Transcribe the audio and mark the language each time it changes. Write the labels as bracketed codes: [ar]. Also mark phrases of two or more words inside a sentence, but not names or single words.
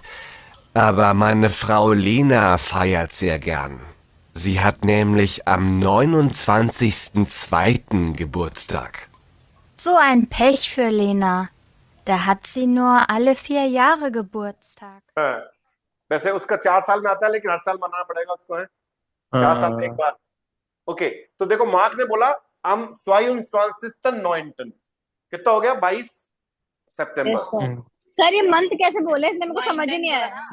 [de] Aber meine Frau Lena feiert sehr gern. Sie hat nämlich am 29.02. Geburtstag. So ein Pech für Lena. Da hat sie nur alle 4 Jahre Geburtstag. [hi] हाँ, वैसे उसका 4 साल में आता है लेकिन हर साल मनाना पड़ेगा उसको, है 4 साल में एक बार। ओके, तो देखो मार्क ने बोला am 22. कितना हो गया? 22 सितंबर। सर ये मंथ कैसे बोले, इसने मेरे को समझ ही नहीं आया।